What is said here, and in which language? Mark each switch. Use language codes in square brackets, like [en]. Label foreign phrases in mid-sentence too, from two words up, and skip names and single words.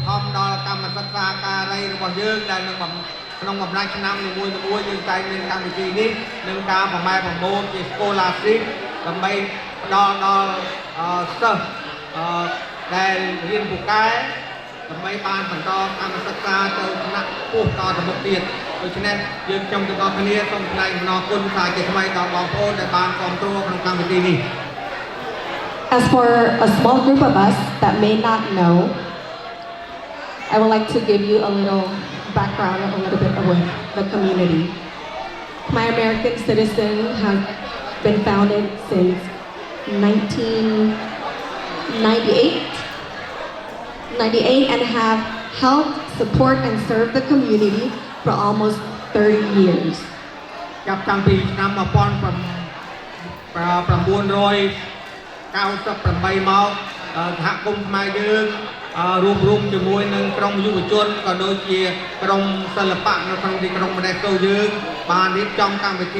[km] ត្ថម្ភដល់កម្មសិក្សាការីរបស់យើងដែលនឹងក្នុងបំណាច់ឆ្នាំនីមួយៗយើងតែមានកម្មវិធីនេះនឹងការប្រម៉ែប្រមូលជា scholarship ដើម្បីផ្ដល់ដល់សិស្សដែលរៀនពូកែដើម្បីបានបន្តកម្មសិក្សាទៅថ្នាក់ពោះតទៅមុខទៀតដូច្នេះយើងខ្ញុំទាំងអស់គ្នាសូមថ្លែងអំណរគុណសាជាថ្មីដល់បងប្អូនដែលបានគាំទ្រក្នុងកម្មវិធីនេះ [en] As for a small group of us that may not know, I would like to give you a little background, a little bit about the community. My American Citizen has been founded since 1998 and have helped support and serve the community for almost 30 years. [km] ចាប់តាំងពីឆ្នាំ1998មកសហគមន៍ខ្មែរយើងរួមជាមួយនឹងក្រុមយុវជនក៏ដូចជាក្រុមសិល្បៈនៅក្នុងទីក្រុងម៉ាណេស្តូយើងបានរៀបចំកម្មវិធី